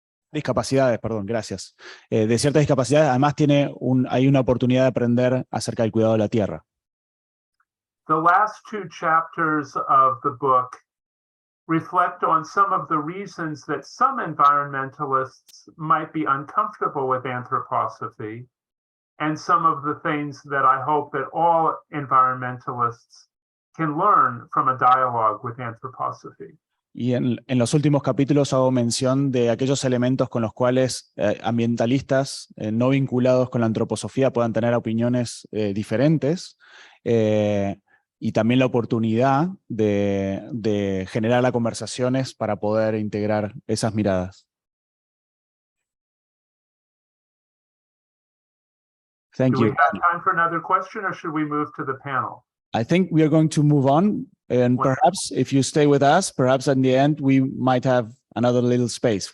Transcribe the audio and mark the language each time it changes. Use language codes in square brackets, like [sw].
[es] Discapacidades, perdón, gracias. De ciertas discapacidades, además hay una oportunidad de aprender acerca del cuidado de la tierra. [en] The last two chapters of the book reflect on some of the reasons that some environmentalists might be uncomfortable with anthroposophy, and some of the things that I hope that all environmentalists can learn from a dialogue with anthroposophy. [es] Y en los últimos capítulos hago mención de aquellos elementos con los cuales ambientalistas no vinculados con la antroposofía puedan tener opiniones diferentes, y también la oportunidad de generar conversaciones para poder integrar esas miradas. [en] Thank Do you. we have time for another question, or should we move to the panel? I think we are going to move on, and Wonderful. perhaps if you stay with us, perhaps in the end we might have another little space.